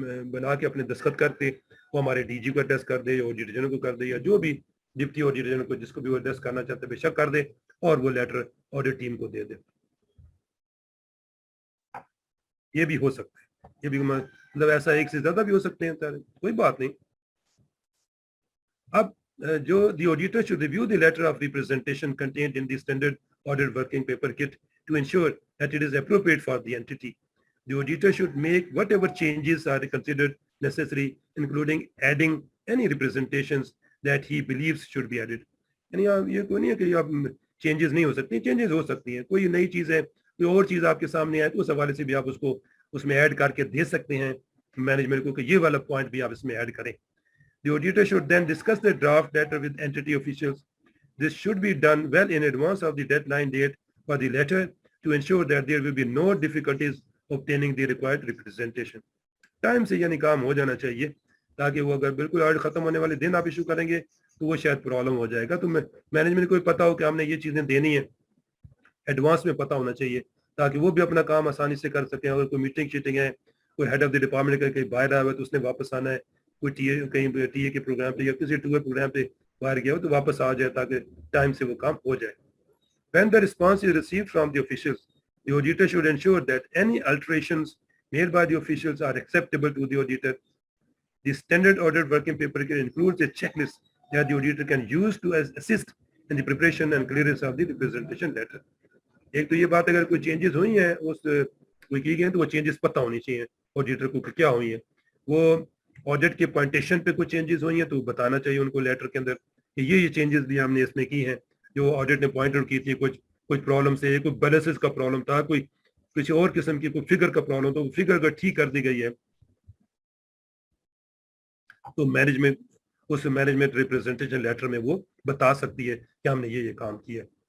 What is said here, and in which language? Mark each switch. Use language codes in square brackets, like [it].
[ur] بنا کے اپنے دستخط کرتے, وہ ہمارے ڈی جی کو ایڈریس کر دے, آڈیٹر جنرل کو کر دے, یا جو بھی ڈپٹی آڈیٹر جنرل کو جس کو بھی وہ ایڈریس کرنا چاہتے بے شک کر دے, اور وہ لیٹر آڈٹ ٹیم کو دے دے. یہ بھی ہو سکتا ہے, یہ بھی مطلب ایسا ایک سے زیادہ بھی ہو سکتے ہیں, کوئی بات نہیں. اب جو [en] the auditor should review the letter of representation contained in the standard audit working paper kit to ensure that it is appropriate for the entity. The auditor should make whatever changes are considered necessary, including adding any representations that he believes should be added. [ur] یعنی یہ کوئی نہیں ہے کہ آپ changes نہیں ہو سکتی, changes ہو سکتی ہیں, کوئی نئی چیز ہے, کوئی اور چیز آپ کے سامنے آئے تو اس حوالے سے بھی آپ اس کو اس میں ایڈ کر کے دے سکتے ہیں مینجمنٹ کو کہ یہ والا پوائنٹ بھی آپ اس میں ایڈ کریں. [en] The auditor should then discuss the draft letter with entity officials. This should be done well in advance of the deadline date for the letter to ensure that there will be no difficulties obtaining the required representation. [ur] Time سے یعنی کام ہو جانا چاہیے تاکہ وہ اگر بالکل audit ختم ہونے والے دن آپ ایشو کریں گے تو وہ شاید پرابلم ہو جائے گا. تو مینجمنٹ کو پتا ہو کہ ہم نے یہ چیزیں دینی ہیں, ایڈوانس میں پتا ہونا چاہیے تاکہ وہ بھی اپنا کام آسانی سے کر سکیں. اگر کوئی میٹنگ شیٹنگ ہے, کوئی ہیڈ آف دی ڈپارٹمنٹ کا کہیں باہر آیا ہوا ہے تو اس نے واپس آنا ہے, کوئی کہیں ٹی اے کے پروگرام پہ یا کسی ٹور پروگرام پہ باہر گیا ہو تو واپس آ جائے تاکہ ٹائم سے وہ کام ہو جائے. [en] When the response is received from the officials, the auditor should ensure that any alterations made by the officials are acceptable to the auditor. The standard audit working paper includes a checklist that the auditor can use to assist in the preparation and clearance of the representation letter. [ur] ایک تو یہ بات اگر کوئی changes ہوئی ہیں اس کوئی کی گئی تو وہ چینجز پتہ ہونی چاہیے آڈیٹر کو کہ کیا ہوئی ہیں. وہ آڈٹ کے پوائنٹیشن پہ کوئی چینجز ہوئی ہیں تو بتانا چاہیے ان کو لیٹر کے اندر کہ یہ چینجز بھی ہم نے اس میں کی ہیں جو آڈٹ نے پوائنٹ آؤٹ کی تھی. کچھ پرابلم سے کوئی بیلنسز کا پرابلم تھا, کوئی کسی اور قسم کی کوئی فگر کا پرابلم تو فگر کا ٹھیک کر دی گئی ہے تو مینجمنٹ اس مینجمنٹ ریپرزنٹیشن لیٹر میں وہ بتا سکتی ہے کہ ہم نے یہ کام کیا.